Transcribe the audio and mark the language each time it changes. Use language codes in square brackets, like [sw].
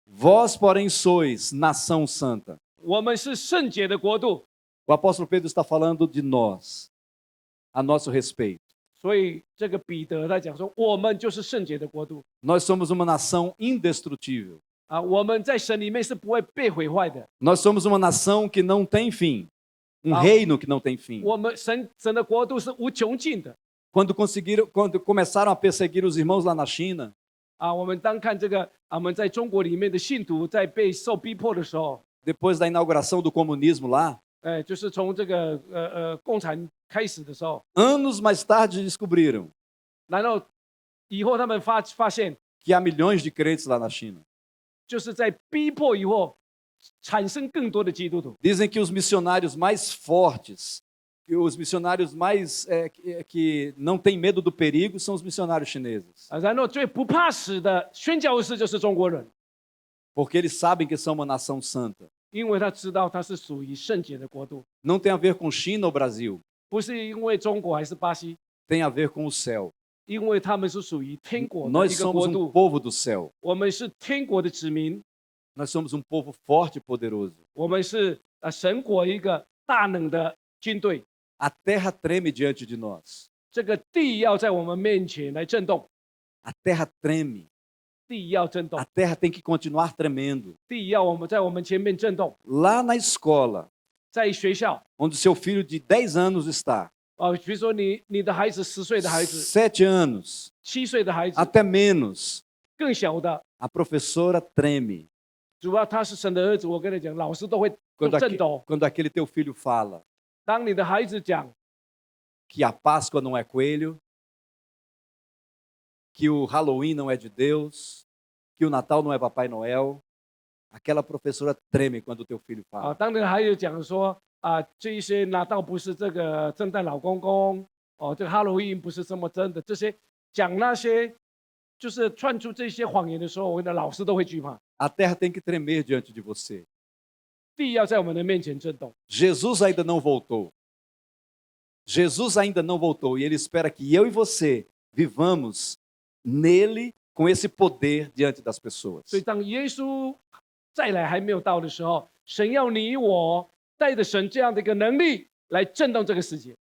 [pt] Vós, porém, sois nação santa. [zh] 我们是圣洁的国度， [pt] O apóstolo Pedro está falando de nós, a nosso respeito. [zh] 所以这个彼得在讲说，我们就是圣洁的国度 [pt] Nós somos uma nação indestrutível. [zh] 我们在神里面是不会被毁坏的。 [pt] Nós somos uma nação que não tem fim, reino que não tem fim. [zh] 我们神的国度是无穷尽的 [pt] Quando começaram a perseguir os irmãos lá na China, [zh] 我们当看这个我们在中国里面的信徒在被受逼迫的时候， [pt] depois da inauguração do comunismo lá, [zh] 就是从这个共产开始的时候， [pt] anos mais tarde descobriram [zh] 然后以后他们发现， [pt] que há milhões de crentes lá na China. [zh] 就是在逼迫以后产生更多的基督徒。 [pt] Dizem que os missionários mais fortes, que os missionários mais que não têm medo do perigo são os missionários chineses, [zh] 然后最不怕死的宣教士就是中国人， [pt] porque eles sabem que são uma nação santa. [zh] 因为他知道他是属于圣洁的国度， [pt] Não tem a ver com China ou Brasil, [zh] 不是因为中国还是巴西， [pt] tem a ver com o céu. [zh] 因为他们是属于天国的 [pt] Nós [zh] 一个 [pt] somos [zh] 国 [pt] um [zh] 度， [pt] povo do céu. [zh] 我们是天国的子民， [pt] Nós somos um povo forte e poderoso. [zh] 我们是神国一个大能的军队。 [pt] A terra treme diante de nós. [zh] 这个地要在我们面前来震动， [pt] A terra treme. [zh] 地要震动 [pt] A，terra tem que continuar tremendo. [zh] 地要在我们前面震动。 [pt] Lá na escola, [zh] 在学校 [pt] onde seu filho de 10 anos está, [zh] 比如说你的孩子10岁的孩子、 [pt] 7 anos, [zh] 7岁的孩子、 [pt] até menos, [zh] 更小的， [pt] a professora treme [zh] 主要他是神的儿子，我跟你讲，老师都会 [pt] quando, [zh] 震抖。 [pt] quando aquele teu filho fala [zh] 当你的孩子讲 [pt] que a Páscoa não é coelho, que o Halloween não é de Deus, que o Natal não é Papai Noel, aquela professora treme quando o teu filho fala. [zh] 当你的孩子讲说这一些拿到不是这个圣诞老公公，这个哈罗威不是这么真的，这些讲那些就是串出这些谎言的时候，我们的老师都会惧怕。 [pt] A terra tem que tremer diante de você. [zh] 地要在我们的面前震动。 [pt] Jesus ainda não voltou. Jesus ainda não voltou e ele espera que eu e você vivamos nele com esse poder diante das pessoas. [zh] 所以当耶稣再来还没有到的时候，神要你我带着神这样的一个能力来震动这个世界。